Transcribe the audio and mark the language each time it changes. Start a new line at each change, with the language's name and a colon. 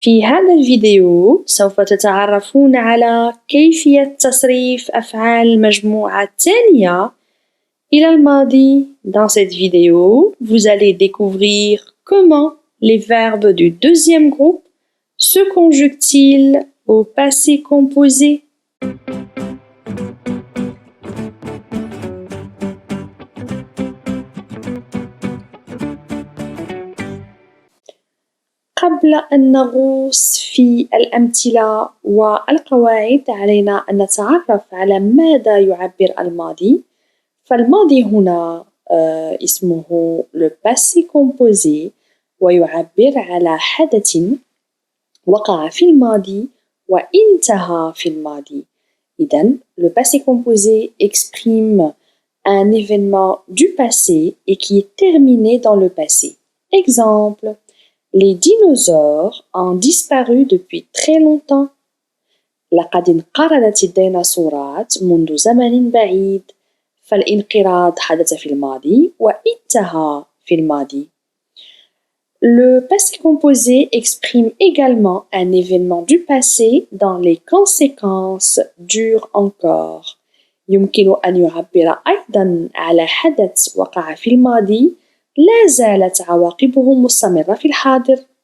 Arabic: في هذا الفيديو سوف تتعرفون على كيفية تصريف أفعال المجموعة الثانية إلى الماضي.
French: Dans cette vidéo, vous allez découvrir comment les verbes du deuxième groupe se conjuguent-ils au passé composé.
Arabic: قبل أن نغوص في الأمثلة والقواعد علينا أن نتعرف على ماذا يعبر الماضي. فالماضي هنا اسمه le passé composé ويعبر على حدث وقع في الماضي وانتهى في الماضي.
French: إذن le passé composé exprime un événement du passé et qui est terminé dans le passé. Exemple: les dinosaures ont disparu depuis très longtemps.
Arabic: لقد انقرضت الديناصورات منذ زمن بعيد. فالانقراض حدث في الماضي وانتهى في الماضي.
French: Le passé composé exprime également un événement du passé dont les conséquences durent encore.
Arabic: يمكن أن يعبر أيضاً على حدث وقع في الماضي لا زالت عواقبه مستمرة في الحاضر.